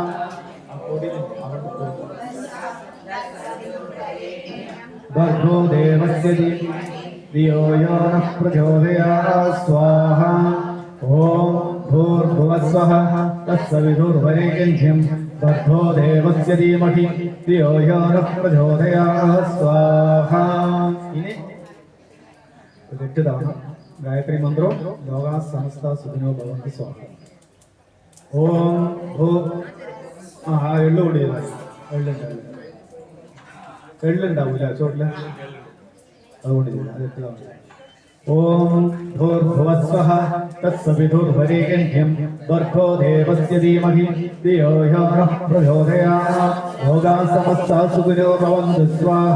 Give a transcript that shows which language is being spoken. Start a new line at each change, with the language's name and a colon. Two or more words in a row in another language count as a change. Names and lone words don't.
Sanskrit: ഭർഗോ ദേവസ്യ ധിയോ യോ നഃ പ്രചോദയാത് സ്വാഹ ഓം ഭൂർഭുവസ്വഃ തത്സവിതുർവരേണ്യം ഭർഗോ ദേവസ്യ ധീമഹി ധിയോ യോ നഃ പ്രചോദയാത് സ്വാഹ.
Malayalam: ഇനി 8 തവണ ഗായത്രി മന്ത്രം
Sanskrit: ലോകാ സമസ്ത സുഖിനോ ഭവന്തു സ്വാഹ.
Malayalam: ഓം ഭൂ എള്ളുകൂടി എള്ളുണ്ടാവൂല ചോട്ടില് അതുകൊണ്ട് അത് 8 തവണ.
Sanskrit: ഓം ഭൂർഭുവസ്വഃ തത്സവിതുർവരേണ്യം ഭർഗോ ദേവസ്യ ധീമഹി ധിയോ യോ നഃ പ്രചോദയാത് ലോകാ സമസ്താ സുഖിനോ ഭവന്തു സ്വാഹ.